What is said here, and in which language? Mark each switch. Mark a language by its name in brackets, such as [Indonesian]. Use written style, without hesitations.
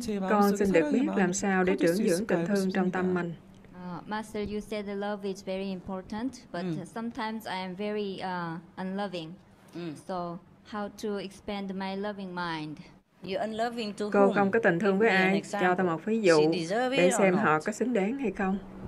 [Vietnamese] Con xin được biết làm sao để trưởng dưỡng tình thương trong tâm mình. [English] Master, you said the love is very important, but sometimes I am very unloving. So how to expand my loving mind? [Vietnamese] Cô không có tình thương với ai, cho tôi một ví dụ để xem họ có xứng đáng hay không.